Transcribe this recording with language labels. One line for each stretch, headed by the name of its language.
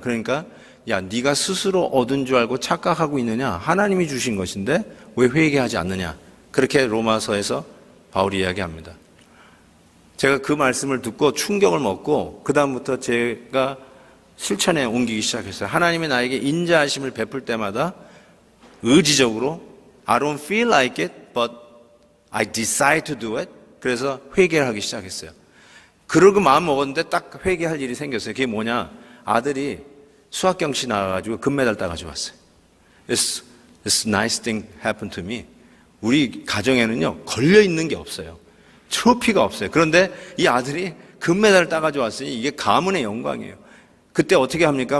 Korean: 그러니까 야, 네가 스스로 얻은 줄 알고 착각하고 있느냐? 하나님이 주신 것인데 왜 회개하지 않느냐? 그렇게 로마서에서 바울이 이야기합니다. 제가 그 말씀을 듣고 충격을 먹고 그 다음부터 제가 실천에 옮기기 시작했어요. 하나님이 나에게 인자하심을 베풀 때마다 의지적으로
English: I don't feel like it, but I decide to do it.
Korean: 그래서 회개를 하기 시작했어요. 그러고 마음 먹었는데 딱 회개할 일이 생겼어요. 그게 뭐냐? 아들이 수학경시 나와가지고 금메달 따가지고 왔어요.
English: It's nice thing happened to me.
Korean: 우리 가정에는요, 걸려있는 게 없어요. 트로피가 없어요. 그런데 이 아들이 금메달을 따가지고 왔으니 이게 가문의 영광이에요. 그때 어떻게 합니까?